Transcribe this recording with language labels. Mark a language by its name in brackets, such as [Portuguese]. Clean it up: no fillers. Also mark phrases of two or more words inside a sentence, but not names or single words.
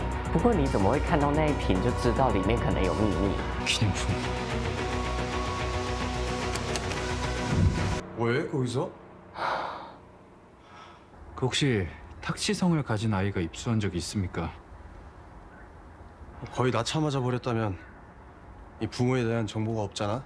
[Chinese] 不过你怎么会看到那一瓶就知道里面可能有秘密？ [Korean] 기념품. 왜 거기서? 그 혹시 탁시성을 가진 아이가 입수한 적이 있습니까? 거의 낳자마자 버렸다면 이 부모에 대한 정보가 없잖아.